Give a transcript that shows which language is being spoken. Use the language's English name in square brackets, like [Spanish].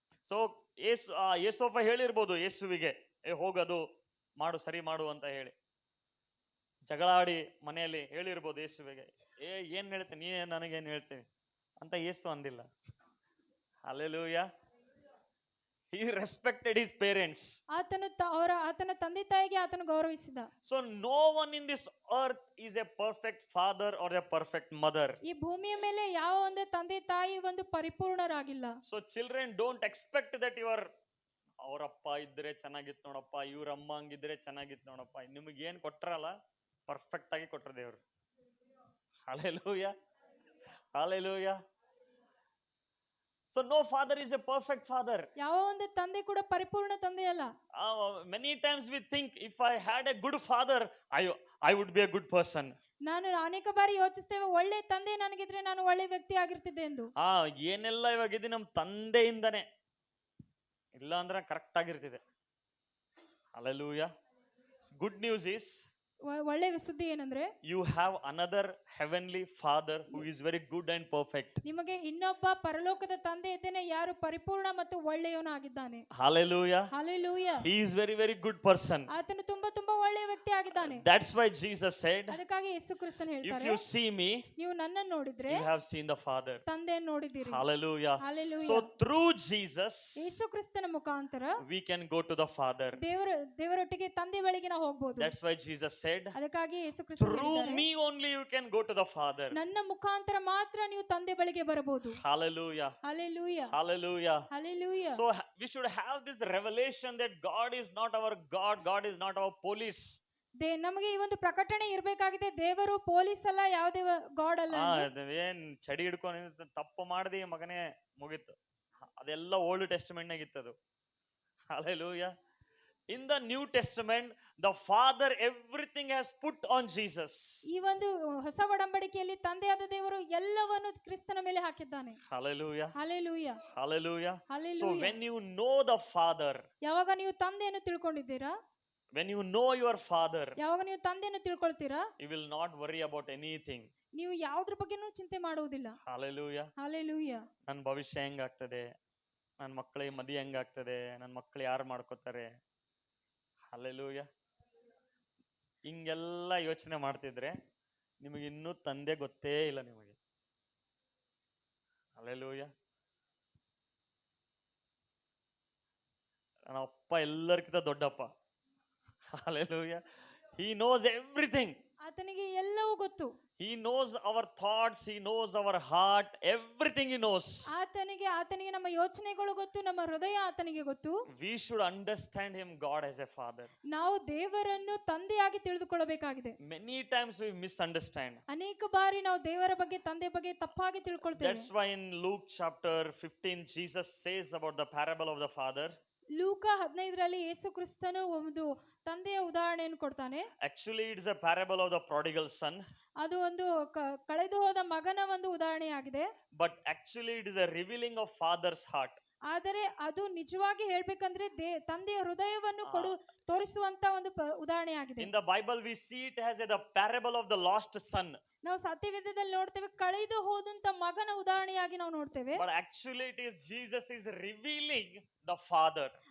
[Kannada] So ಯೇಸೋಫ ಹೇಳಿರ್ಬೋದು ಯೇಸುವಿಗೆ, ಹೋಗದು ಮಾಡು, ಸರಿ ಮಾಡು ಅಂತ ಹೇಳಿ. ಜಗಳಾಡಿ ಮನೆಯಲ್ಲಿ ಹೇಳಿರ್ಬೋದು ಯೇಸುವಿಗೆ, ಏನ್ ಹೇಳ್ತೀನಿ, ನೀ ನನಗೇನು ಹೇಳ್ತೀನಿ ಅಂತ ಯೇಸು ಅಂದಿಲ್ಲ. [English] Hallelujah. He respected his parents. [Kannada] ಆತನ ತಂದೆ ತಾಯಿಗೆ ಆತನು ಗೌರವಿಸಿದ. [English] So no one in this earth is a perfect father or a perfect mother. [Kannada] ಈ ಭೂಮಿಯ ಮೇಲೆ ಯಾವ ಒಂದು ತಂದೆ ತಾಯಿ ಒಂದು ಪರಿಪೂರ್ಣರಾಗಿಲ್ಲ. [English] So children, don't expect that [Kannada] ಅವರಪ್ಪ ಇದ್ರೆ ಚೆನ್ನಾಗಿತ್ತು ನೋಡಪ್ಪ, ಇವ್ರ ಅಮ್ಮ ಹಂಗಿದ್ರೆ ಚೆನ್ನಾಗಿತ್ತು ನೋಡಪ್ಪ, ನಿಮಗೆ ಏನ್ ಕೊಟ್ರಲ್ಲ ಪರ್ಫೆಕ್ಟ್ ಆಗಿ ಕೊಟ್ರ ದೇವ್ರು. [English] Hallelujah. Hallelujah. So no father is a perfect father. [Kannada] ಯಾವ ಒಂದು ತಂದೆ ಕೂಡ ಪರಿಪೂರ್ಣ ತಂದೆ ಅಲ್ಲ. [English] Many times we think, if I had a good father, I would be a good person. [Kannada] ನಾನು ಅನೇಕ ಬಾರಿ ಯೋಚಿಸ್ತೇವೆ, ಒಳ್ಳೆ ತಂದೆ ನನಗಿದ್ರೆ ನಾನು ಒಳ್ಳೆ ವ್ಯಕ್ತಿ ಆಗಿರ್ತಿದ್ದೆ ಎಂದು. ಏನೆಲ್ಲ ಇವಾಗ ನಮ್ ತಂದೆಯಿಂದನೇ, ಇಲ್ಲ ಅಂದ್ರೆ correct ಆಗಿರ್ತಿದೆ. [English] Hallelujah. Good news is, [Kannada] ಒಳ್ಳೆ ಸುದ್ದಿ ಏನಂದ್ರೆ, [English] you have another heavenly father who is very good and perfect. [Kannada] ನಿಮಗೆ ಇನ್ನೊಬ್ಬ ಪರಲೋಕದ ತಂದೆ ಇದ್ದಾನೆ, ಯಾರು ಪರಿಪೂರ್ಣ ಮತ್ತು ಒಳ್ಳೆಯವನಾಗಿದ್ದಾನೆ. [English] Hallelujah. Hallelujah. He is very very good person. [Kannada] ಆತನು ತುಂಬಾ ಒಳ್ಳೆಯ ವ್ಯಕ್ತಿ ಆಗಿದ್ದಾನೆ. [English] That's why Jesus said, [Kannada] ಅದಕ್ಕಾಗಿ ಯೇಸು ಕ್ರಿಸ್ತನು ಹೇಳ್ತಾರೆ, [English] if you see me, [Kannada] ನೀವು ನನ್ನನ್ನು ನೋಡಿದ್ರೆ [English] you have seen the Father. [Kannada] ತಂದೆಯನ್ನು ನೋಡಿದ್ದೀರಿ. [English] Hallelujah. Hallelujah. So through Jesus, [Kannada] ಯೇಸು ಕ್ರಿಸ್ತನ ಮುಖಾಂತರ [English] we can go to the Father. [Kannada] ದೇವರೊಟ್ಟಿಗೆ ತಂದೆ ಬಳಿಗೆ ನಾವು ಹೋಗಬಹುದು. [English] That's why Jesus said, [Kannada] ಅದಕ್ಕಾಗಿ ಯೇಸು ಕ್ರಿಸ್ತನು [English] through [Kannada] ಹೇಳಿದ್ದಾರೆ, [English] me only you can go to the Father. [Kannada] ನನ್ನ ಮುಖಾಂತರ ಮಾತ್ರ ನೀವು ತಂದೆ ಬಳಿಗೆ ಬರಬಹುದು. [English] Hallelujah. Hallelujah. Hallelujah. Hallelujah. So we should have this revelation that God is not our God, God is not our police. [Kannada] ನಮಗೆ ಈ ಒಂದು ಪ್ರಕಟಣೆ ಇರಬೇಕಾಗಿದೆ, ದೇವರು ಪೊಲೀಸ್ ಅಲ್ಲ, ಯಾವುದೇ ಗಾಡ್ ಅಲ್ಲ. ಏನ್ ಚಡಿ ಹಿಡ್ಕೊಂಡು ತಪ್ಪು ಮಾಡ್ದಿ ಮಗನೇ ಮುಗೀತು, ಅದೆಲ್ಲ ಓಲ್ಡ್ ಟೆಸ್ಟಮೆಂಟ್ ನಾಗ ಇತ್ತದು. [English] Hallelujah. In the New Testament, the Father everything has put on Jesus. [Kannada] ಈ ಒಂದು ಹೊಸ ಒಡಂಬಡಿಕೆಯಲ್ಲಿ ತಂದೆಯಾದ ದೇವರು ಎಲ್ಲವನ್ನು ಕ್ರಿಸ್ತನ ಮೇಲೆ ಹಾಕಿದ್ದಾನೆ. [English] Hallelujah. Hallelujah. Hallelujah. Hallelujah. So when you know the Father, [Kannada] ಯಾವಾಗ ನೀವು ತಂದೆಯನ್ನು ತಿಳ್ಕೊಂಡಿದ್ದೀರಾ, [English] when you know your Father, [Kannada] ಯಾವಾಗ ನೀವು ತಂದೆಯನ್ನು ತಿಳ್ಕೊಳ್ತೀರಾ, [English] you will not worry about anything. [Kannada] ನೀವು ಯಾವುದ್ರ ಬಗ್ಗೆನೂ ಚಿಂತೆ ಮಾಡುವುದಿಲ್ಲ. [English] Hallelujah. Hallelujah. [Kannada] ನನ್ನ ಭವಿಷ್ಯ ಹೆಂಗಾಗ್ತದೆ, ನನ್ನ ಮಕ್ಕಳಿಗೆ ಮದುವೆ ಹೆಂಗಾಗ್ತದೆ, ನನ್ನ ಮಕ್ಕಳು ಯಾರು ಮಾಡ್ಕೋತಾರೆ, Hallelujah. ಹಿಂಗೆಲ್ಲ ಯೋಚನೆ ಮಾಡ್ತಿದ್ರೆ ನಿಮಗೆ ಇನ್ನೂ ತಂದೆ ಗೊತ್ತೇ ಇಲ್ಲ ನಿಮಗೆ. [English] Hallelujah. [Kannada] ನನ್ನ ಅಪ್ಪ ಎಲ್ಲರಿಗಿಂತ ದೊಡ್ಡಪ್ಪ. Hallelujah. [English] He knows everything. [Kannada] ಆತನಿಗೆ ಎಲ್ಲವೂ ಗೊತ್ತು. [English] He knows our thoughts, he knows our heart, everything he knows. [Kannada] ಆತನಿಗೆ ನಮ್ಮ ಯೋಚನೆಗಳು ಗೊತ್ತು, ನಮ್ಮ ಹೃದಯ ಆತನಿಗೆ ಗೊತ್ತು. [English] We should understand him, God, as a father. [Kannada] ನಾವು ದೇವರನ್ನು ತಂದೆಯಾಗಿ ತಿಳಿದುಕೊಳ್ಳಬೇಕಾಗಿದೆ. [English] Many times we misunderstand. [Kannada] ಅನೇಕ ಬಾರಿ ನಾವು ದೇವರ ಬಗ್ಗೆ, ತಂದೆ ಬಗ್ಗೆ ತಪ್ಪಾಗಿ ತಿಳ್ಕೊಳ್ತೇವೆ. [English] That's why in Luke chapter 15 Jesus says about the parable of the father. [Kannada] ಲೂಕ 15ರಲ್ಲಿ ಯೇಸು ಕ್ರಿಸ್ತನು ಒಂದು ತಂದೆಯ ಉದಾಹರಣೆಯನ್ನು ಕೊಡ್ತಾನೆ. [English] Actually it's a parable of the prodigal son. [Kannada] ಅದು ಒಂದು ಕಳೆದು ಹೋದ ಮಗನ ಒಂದು ಉದಾಹರಣೆಯಾಗಿದೆ. [English] But actually it is a revealing of father's heart. [Kannada] ಆದರೆ ಅದು ನಿಜವಾಗಿ ಹೇಳ್ಬೇಕಂದ್ರೆ ತಂದೆಯ ಹೃದಯವನ್ನು ತೋರಿಸುವಂತ ಒಂದು ಉದಾಹರಣೆ ಆಗಿದೆ. [English] In the Bible we see it as the parable of the lost son. [Kannada] ನಾವು ಸತ್ಯವೇದದಲ್ಲಿ ನೋಡ್ತೇವೆ ಕಳೆದು ಹೋದಂತ ಮಗನ ಉದಾಹರಣೆಯಾಗಿ ನಾವು ನೋಡ್ತೇವೆ. [English] But actually it is Jesus is revealing the father.